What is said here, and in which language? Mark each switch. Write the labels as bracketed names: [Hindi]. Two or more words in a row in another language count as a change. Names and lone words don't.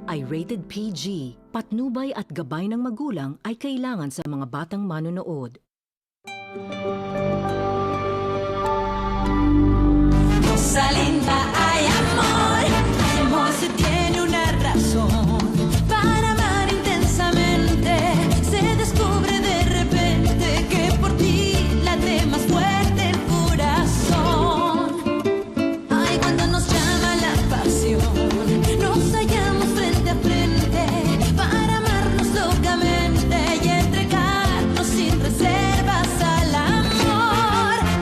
[English] ay rated PG. [Filipino] Patnubay at gabay ng magulang ay kailangan sa mga batang manonood. [Spanish] Rosalinda, hay amor, amor se tiene una razón. Para amar intensamente, se descubre de repente que por ti late más fuerte el corazón. Ay, cuando nos llama la pasión, nos hallamos frente a frente para amarnos locamente y entregarnos sin reservas al amor.